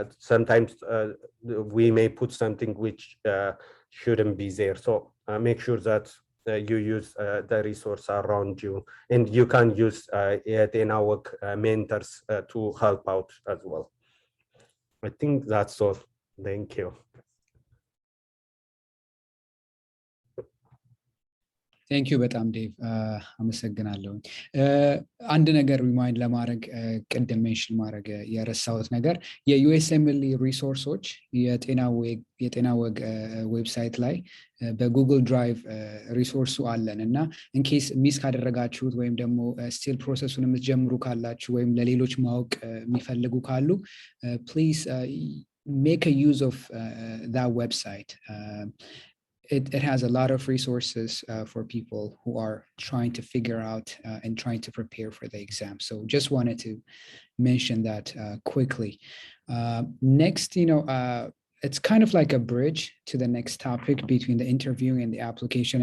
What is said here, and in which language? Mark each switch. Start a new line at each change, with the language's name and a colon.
English: Sometimes we may put something which shouldn't be there, so make sure that you use the resource around you and you can use network mentors to help out as well. I think that's all. Thank you. ቴንክ ዩ
Amharic: በጣም ዴቭ አመሰግናለሁ። አንድ ነገር ሪማይንድ ለማድረግ ቅድም ሜንሽን ማድረግ የረሳሁት ነገር የዩኤስኤምኤልኢ ሪሶርሶች የጤና ወግ ዌብሳይት ላይ በጉግል ድራይቭ ሪሶርሱ አለን እና ኢንኬስ ሚስ ካደረጋችሁት ወይም ደግሞ ስቲል ፕሮሰሱን የምትጀምሩ ካላችሁ ወይም ለሌሎች ማወቅ የሚፈልጉ ካሉ
English: ፕሊዝ ሜክ a use of that website. It has a lot of resources for people who are trying to figure out and trying to prepare for the exam. So just wanted to mention that quickly. Next, it's kind of like a bridge to the next topic between the interview and the application.